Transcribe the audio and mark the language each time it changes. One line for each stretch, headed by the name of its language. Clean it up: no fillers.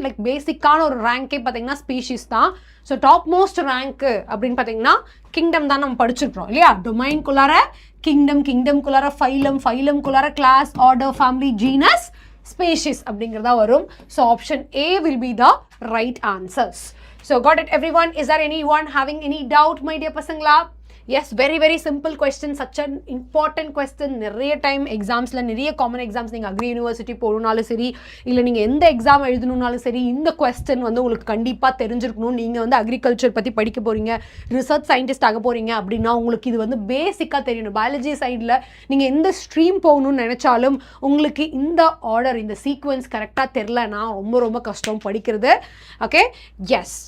Tamil: Like பேசிக்கான ஒரு ரேங்கே பார்த்தீங்கன்னா ஸ்பீஷிஸ் தான். ஸோ டாப் மோஸ்ட் ரேங்க்கு அப்படின்னு பார்த்தீங்கன்னா கிங்டம் தான் நம்ம படிச்சிருக்கிறோம், இல்லையா? டொமைன்குள்ளார kingdom, கிங்டம்குள்ளார phylum, ஃபைலம்குள்ளார class, order, family, genus, species அப்படிங்கிறதா வரும்.
English: So option A will be the right answers. So got it everyone? Is there anyone having any doubt, my dear pasangla? Yes, very very simple question, such an important question.
Tamil: நிறைய time எக்ஸாம்ஸில், நிறைய common exams நீங்கள் agri university போகணுன்னாலும் சரி, இல்லை நீங்கள் எந்த exam எழுதணுன்னாலும் சரி, இந்த கொஸ்டின் வந்து உங்களுக்கு கண்டிப்பாக தெரிஞ்சிருக்கணும். நீங்கள் வந்து அக்ரிகல்ச்சர் பற்றி படிக்க போகிறீங்க, ரிசர்ச் சயின்டிஸ்ட் ஆக போகிறீங்க அப்படின்னா உங்களுக்கு இது வந்து பேசிக்காக தெரியணும். பயாலஜி சைடில் நீங்கள் எந்த ஸ்ட்ரீம் போகணும்னு நினச்சாலும் உங்களுக்கு இந்த ஆர்டர், இந்த சீக்வன்ஸ் கரெக்டாக தெரிலனா ரொம்ப ரொம்ப கஷ்டம் படிக்கிறது. Okay, S.